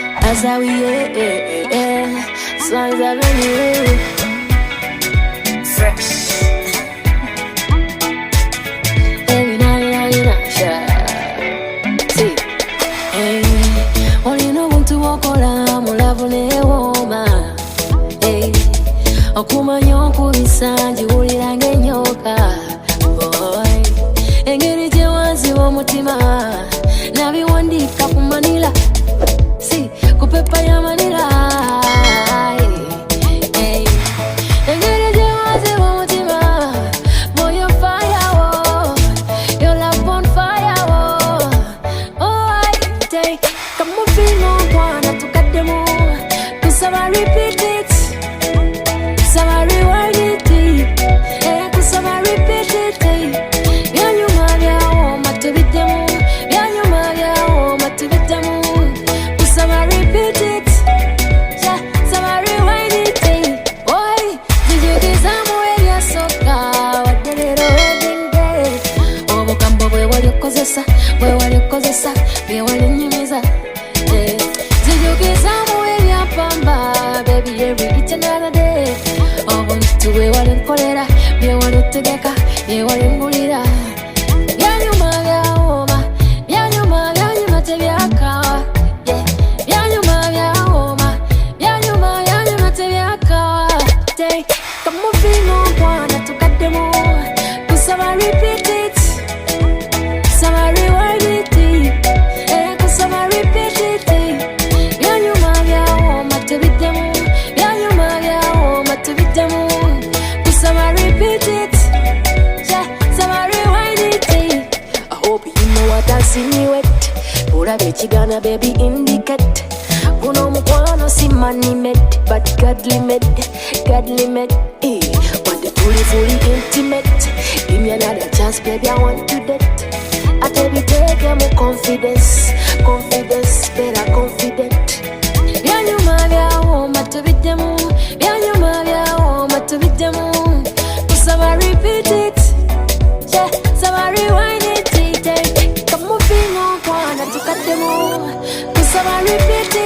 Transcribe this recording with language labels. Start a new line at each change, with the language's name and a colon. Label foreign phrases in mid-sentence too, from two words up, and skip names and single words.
English: Azawi, Swangz Avenue. Fresh. Every night, Shaa. See,
Ganda: Olina Obuntu bwokola, mulavu ne wooma. Okumanya onkubisa, ngiwulira enyooka. Engeri gyewanziba omutima, nabiwandika ku manilla. Si, ku pepa ya manilla. Engeri gyewanziba omutima,
English: boy your fire, oh. Your love bonfire, oh. Owaaaii, take a moving
Ganda: onkwana, tukaddemu.
English: Nkusaba repeat it. Nsaba rewind it. Nkusaba repeat it.
Ganda: Byanyuma byawooma tubiddemu. Byanyuma byawooma tubiddemu.
English: Nkusaba repeat it. Nsaba rewind it.
Ganda: Oy, nzijukizaamu ebyasooka wadde leero
English: wedding day.
Ganda: Obugambo bwe wali okozesa, bwe wali okozesa, bye wali onnyumiza. Nzijukizaamu ebyapamba,
English: baby, every each and every day.
Ganda: Obuntu bwe wali nkolera, bye wali otegeka, bye wali ngulira. Byanyuma byawooma, byanyuma byanyuma tebyakawa. Byanyuma byawooma, byanyuma byanyuma tebyakawa.
English: Take a moving
Ganda: onkwana, tukaddemu.
English: Nkusaba repeat it. Nsaba rewind it. Nkusaba repeat it.
Ganda: Byanyuma byawooma tubiddemu. Byanyuma byawooma tubiddemu.
English: Nkusaba repeat it. Nsaba rewind it. I hope you know what I insinuate.
Ganda: Olaba ekigaana
English: baby indicate.
Ganda: Guno omukwano si
English: money made, but godly made, godly made.
Ganda: Wadde tuli
English: fully intimate. Give me another chance, baby, I want to date.
Ganda: Ate biteekemu
English: confidence, confidence, better confident.
Ganda: Byanyuma byawooma tubiddemu. Byanyuma byawooma tubiddemu.
English: Nkusaba repeat it. Nsaba rewind it. Come moving
Ganda: onkwana tukaddemu. Nkusaba
English: repeat